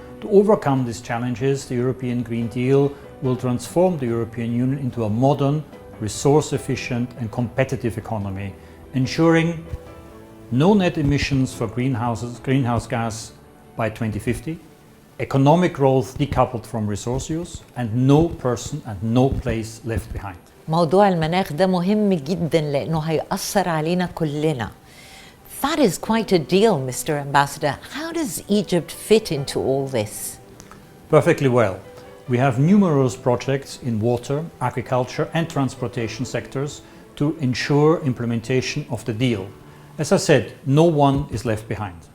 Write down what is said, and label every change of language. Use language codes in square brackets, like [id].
[en] To overcome these challenges, the European Green Deal will transform the European Union into a modern, resource-efficient and competitive economy, ensuring no net emissions for greenhouse gas by 2050, economic growth decoupled from resource use, and no person and no place left behind. [ar] موضوع المناخ ده مهم جدا لأنه هيأثر علينا كلنا. [en] That is quite a deal, Mr. Ambassador. How does Egypt fit into all this? Perfectly well. We have numerous projects in water, agriculture and transportation sectors to ensure implementation of the deal. As I said, no one is left behind.